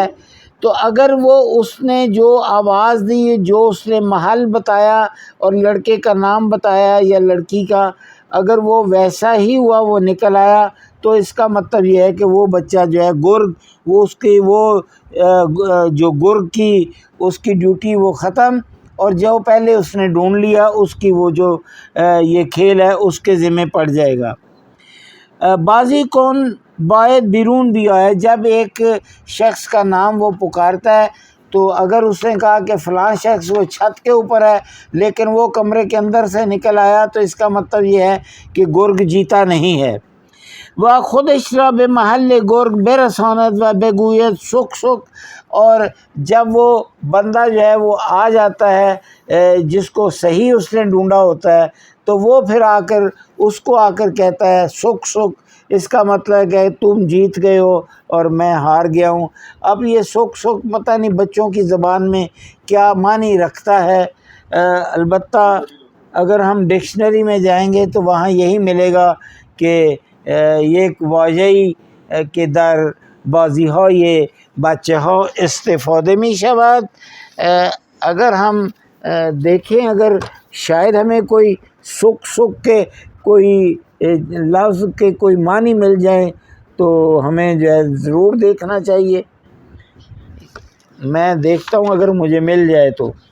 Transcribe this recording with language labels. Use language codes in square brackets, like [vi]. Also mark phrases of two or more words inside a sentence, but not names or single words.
[ur] تو اگر وہ اس نے جو آواز دی، جو اس نے محل بتایا اور لڑکے کا نام بتایا یا لڑکی کا، اگر وہ ویسا ہی ہوا، وہ نکل آیا، تو اس کا مطلب یہ ہے کہ وہ بچہ جو ہے گرگ، وہ اس کی وہ جو گرگ کی اس کی ڈیوٹی وہ ختم، اور جو پہلے اس نے ڈھونڈ لیا اس کی وہ جو یہ کھیل ہے اس کے ذمہ پڑ جائے گا۔ [fa] بازی کون باید بیرون [ur] بھی آئے، جب ایک شخص کا نام وہ پکارتا ہے تو اگر اس نے کہا کہ فلاں شخص وہ چھت کے اوپر ہے لیکن وہ کمرے کے اندر سے نکل آیا، تو اس کا مطلب یہ ہے کہ گرگ جیتا نہیں ہے۔ [fa] و خودش را به محل گرگ برساند و بگوید سک سک، [ur] اور جب وہ بندہ جو ہے وہ آ جاتا ہے جس کو صحیح اس نے ڈھونڈا ہوتا ہے، تو وہ پھر آ کر اس کو آ کر کہتا ہے سک سک، اس کا مطلب ہے کہ تم جیت گئے ہو اور میں ہار گیا ہوں۔ اب یہ سک سک پتہ نہیں بچوں کی زبان میں کیا معنی رکھتا ہے، البتہ اگر ہم ڈکشنری میں جائیں گے تو وہاں یہی ملے گا کہ یہ ایک [fa] واژه‌ای که در بازی‌های بچه‌ها استفاده می‌شود۔ [ur] اگر ہم دیکھیں، اگر شاید ہمیں کوئی سک سک کے کوئی لفظ کے کوئی معنی مل جائیں تو ہمیں جو ہے ضرور دیکھنا چاہیے۔ میں دیکھتا ہوں اگر مجھے مل جائے تو۔